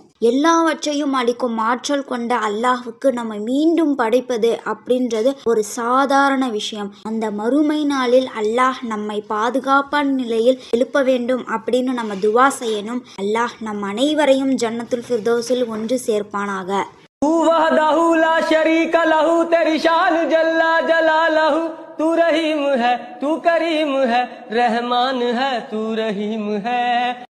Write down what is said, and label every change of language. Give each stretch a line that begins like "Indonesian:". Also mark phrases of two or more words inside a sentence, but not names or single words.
Tamil: எல்லாவற்றையும் அளிக்கும் ஆற்றல் கொண்ட அல்லாஹுக்கு நம்ம மீண்டும் படைப்பது அப்படின்றது ஒரு சாதாரண விஷயம். அந்த மறுமை நாளில் அல்லாஹ் நம்மை பாதுகாப்பான நிலையில் எழுப்ப வேண்டும் அப்படின்னு நம்ம துவா செய்யணும். அல்லாஹ் நம் அனைவரையும் ஜன்னத்துல் ஃபிர்தௌஸில் ஒன்று சேர்ப்பானாக.
Hindi: तू रहीम है, तू करीम है, रहमान है, तू रहीम है।